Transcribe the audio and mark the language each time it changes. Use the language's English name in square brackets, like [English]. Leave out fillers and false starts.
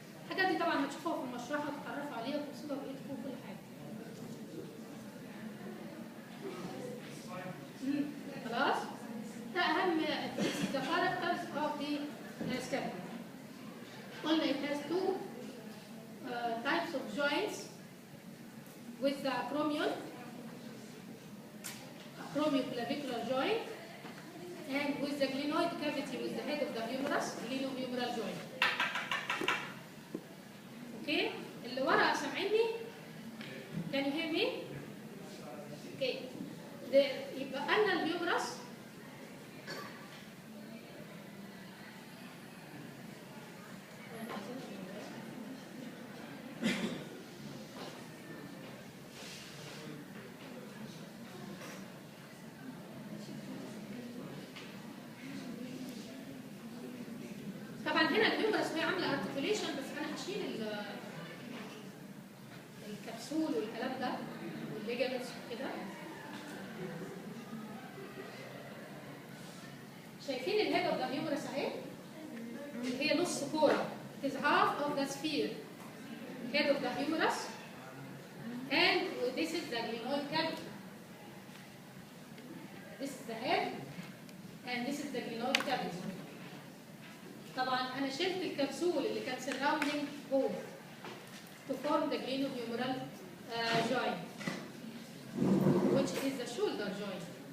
[Arabic] الحاجات دي طبعا هتشوفوها في المشرحه وتتعرفوا عليها وتوصلوا بايدكم كل حاجه. خلاص؟ ده اهم [English] the characters of the scapula. [Arabic] قلنا [English] it has two types of joints with the acromion. Acromioclavicular joint and with the glenoid cavity with the head of the humerus, glenohumeral joint. Okay? [Arabic] اللي ورا سامعيني؟ [English] Can you hear me? Okay. [Arabic] يبقى أنا الهيومرس طبعا هنا الهيومرس وهي عامله ارتكوليشن بس انا هشيل الكبسول والكلام ده والليجامنتس وكده. شايفين الهيد اوف ذا هيومرس اهي اللي هي نص كوره. [English] It is half of the sphere. Head of the humerus and this is the glenoid cavity. This is the head and this is the glenoid cavity. [Arabic] طبعا انا شلت الكبسول اللي كان [English] surrounding both to form the glenohumeral joint which is the shoulder joint.